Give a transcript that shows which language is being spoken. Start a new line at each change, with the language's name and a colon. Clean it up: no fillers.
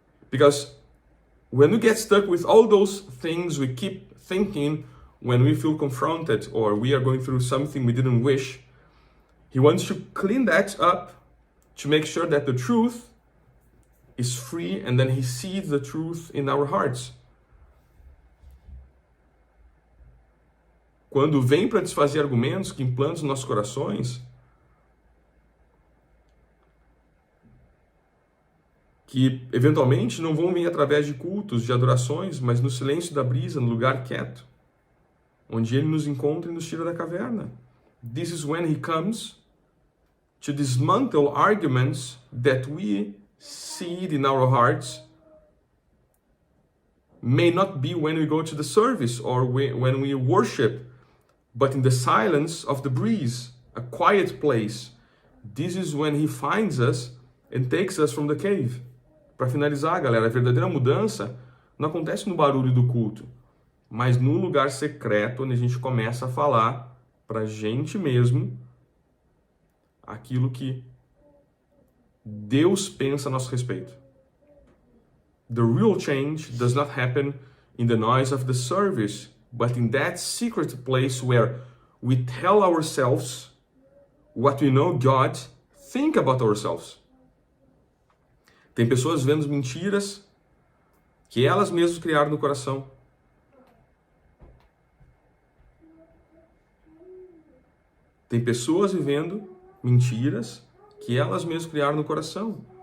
English: Because when we get stuck with all those things we keep thinking when we feel confronted or we are going through something we didn't wish, He wants to clean that up to make sure that the truth is free, and then He sees the truth in our hearts.
Portuguese: Quando vem para desfazer argumentos que implantam nos nossos corações, que eventualmente não vão vir através de cultos, de adorações, mas no silêncio da brisa, no lugar quieto, onde Ele nos encontra e nos tira da caverna.
English: This is when He comes to dismantle arguments that we see in our hearts. May not be when we go to the service or when we worship, but in the silence of the breeze, a quiet place. This is when He finds us and takes us from the cave.
Portuguese: Para finalizar, galera, a verdadeira mudança não acontece no barulho do culto, mas num lugar secreto onde a gente começa a falar para a gente mesmo aquilo que Deus pensa a nosso respeito.
English: The real change does not happen in the noise of the service, but in that secret place where we tell ourselves what we know God think about ourselves.
Portuguese: Tem pessoas vendo mentiras que elas mesmas criaram no coração. Tem pessoas vivendo mentiras que elas mesmas criaram no coração.